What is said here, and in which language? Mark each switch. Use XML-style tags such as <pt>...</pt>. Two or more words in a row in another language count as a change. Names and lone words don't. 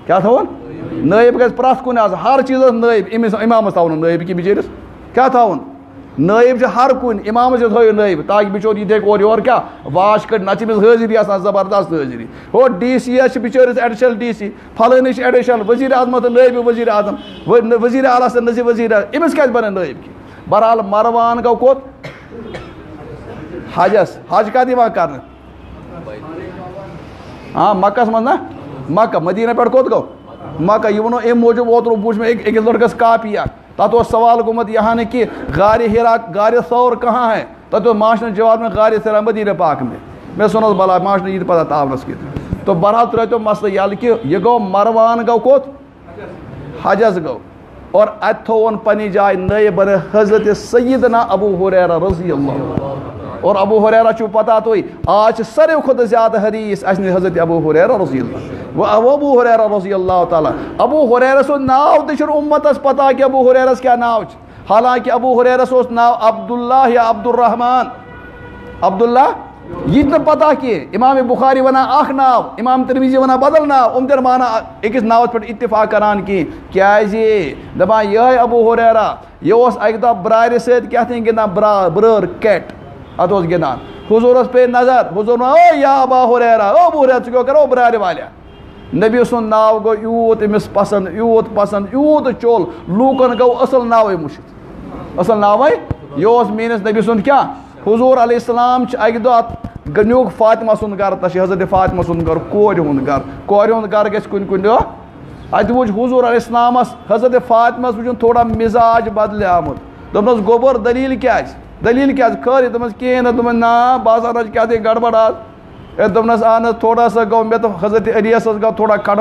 <ks>کیٛاہ تھووُن نٲیِب گژھِ پرٛٮ۪تھ کُنہِ آسُن ہر چیٖزس نٲیِب أمِس اِمامس تھاوُن نہٕ نٲیِب کینٛہہ بِچٲرِس کیٛاہ تھاوُن نٲیِب چھُ ہر کُنہِ اِمامس تہِ تھٲیِو نٲیِب تاکہِ بِچور یہِ تہِ ہیٚکہِ اورٕ یورٕ کیٛاہ واش کٔڑِتھ نتہٕ چھِ أمِس حٲضری آسان زبردست حٲضری ہو DC یس چھِ بِچٲرِس</ks> <en>additional DC</en> <ks>فلٲنِس چھِ ایڈِشنل ؤزیٖرِ اعظمس تہٕ نٲیِب ؤزیٖرِ اعظم ؤزیٖرِ اعلیٰ تہٕ نظیٖر ؤزیٖرِ اعظم أمِس کیٛازِ بنہِ نٲیِب کینٛہہ بہرحال مروان گوٚو کوٚت حجس حج کتھ یِوان کرنہٕ مکس منٛز نا مکہ مدیٖنہ پٮ۪ٹھ کوٚت گوٚو مکہ یہِ ووٚنو اَمہِ موٗجوٗب اوترٕ وٕچھ مےٚ أکِس لڑکس کاپی اکھ تتھ اوس سوال گوٚمُت یہاں نہٕ کہِ</ks> <ur>غارِ ہیرا غارِ ثور کہاں ہے</ur> <ks>تتھ اوس ماشٹرن</ks> <ur>جواب میں غارِ ثور مدیٖنہ پاک میں</ur> <ks>مےٚ سُنوس بلا ماشٹر یہِ تہِ پتہ تاونس کِتھ تو بہرحال ترٛٲیتو مسلہٕ یلہٕ کہِ یہِ گوٚو مروان گوٚو کوٚت حجس گوٚو اور اتہِ تھووُن پننہِ جایہِ نٲیِب بنٲیِتھ حضرت سیدنا ابو ہریرہ</ks> <ar>رضی اللہ</ar> <ks>اور ابو ہریرہ چھُو پتہ تُہۍ آز چھِ ساروٕے کھۄتہٕ زیادٕ حدیث اسہِ نِش حضرت ابو ہریرہ</ks> <ar>رضی اللہ</ar> <ks>ابو ہریرہ</ks> <ar>رضی اللہ تعالیٰ</ar> <ks>ابو ہریرہ سُنٛد ناو تہِ چھُنہٕ اُمتس پتہ کہِ ابو ہریرس کیٛاہ ناو چھُ حالانکہِ ابو ہریرس اوس ناو عبداللہ یا عبدالرحمان عبداللہ یہ پتہ کہ امام بخاری ونان اخ ناو امام ترمذی ونان بدل ناو تر مانا اکس ناوس پہ اتفاق کران کی دپان یہ ابو ہریرہ یہ اکہ دہ برارِ ست کیا گندان برٲر کیٹ ات گندان حضورس پہ نظر حضور او یا ابا ہریرہ او ابو ہریرہ ژٕ کیٛاہ برارِ والیا نبی سُنٛد ناو گوٚو یوٗت أمِس پسنٛد یوٗت چول لوٗکن گوٚو اصل ناوے مُشِتھ اصل ناوے یہ اوس میٲنِس نبی سُنٛد کیٛاہ حضور</ks> <ar>علیہ السلام</ar> <ks>اکہ دۄہ نیوٗکھ فاطمہ سُنٛد گرٕ تس حضرت فاطمہ سُنٛد گرٕ کورِ ہُنٛد گرٕ گژھِ کُنہِ دۄہ اتہِ وٕچھ حضور</ks> <ar>علیہ السلامس</ar> <ks>حضرت فاطمہس وٕچھُن تھوڑا مزاج بدلیومُت دوٚپنس گوٚبُر دلیٖل کیٛازِ خٲرٕے دوٚپمس کِہیٖنۍ نہٕ دوٚپمس نا باسان حظ کیٛاہ گڑبڑ آز دوٚپنس اہن حظ</ks> <ur>تھوڑا سا</ur> <ks>گوٚو مےٚ تہٕ حضرت علیَس حظ گوٚو تھوڑا کھٹہٕ</ks>